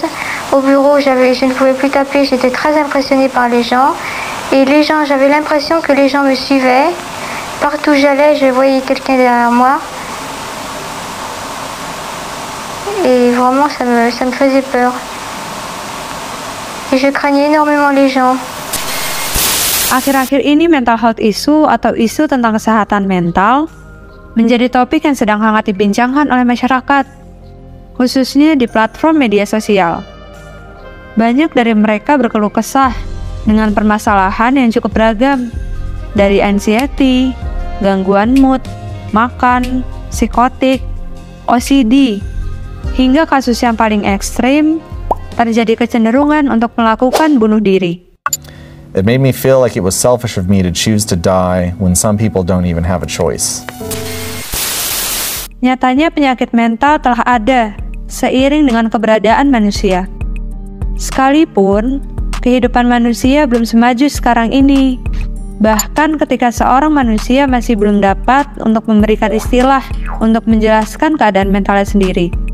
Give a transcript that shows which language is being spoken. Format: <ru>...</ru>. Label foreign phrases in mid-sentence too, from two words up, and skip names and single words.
<fr>Au bureau, je ne pouvais plus taper, j'étais très impressionnée par les gens. Et j'avais l'impression que les gens me suivaient. Partout où j'allais, je voyais quelqu'un derrière moi. Et vraiment, ça me faisait peur. Et je craignais énormément les gens.</fr> <id>Akhir-akhir ini</id> <en>mental health issue</en> <id>atau isu tentang kesehatan mental menjadi topik yang sedang hangat dibincangkan oleh masyarakat, khususnya di platform media sosial. Banyak dari mereka berkeluh kesah dengan permasalahan yang cukup beragam, dari anxiety, gangguan mood, makan, psikotik, OCD, hingga kasus yang paling ekstrim, terjadi kecenderungan untuk melakukan bunuh diri.</id> <en>It made me feel like it was selfish of me to choose to die when some people don't even have a choice.</en> <id>Nyatanya penyakit mental telah ada seiring dengan keberadaan manusia. Sekalipun kehidupan manusia belum semaju sekarang ini, bahkan ketika seorang manusia masih belum dapat untuk memberikan istilah untuk menjelaskan keadaan mentalnya sendiri.</id>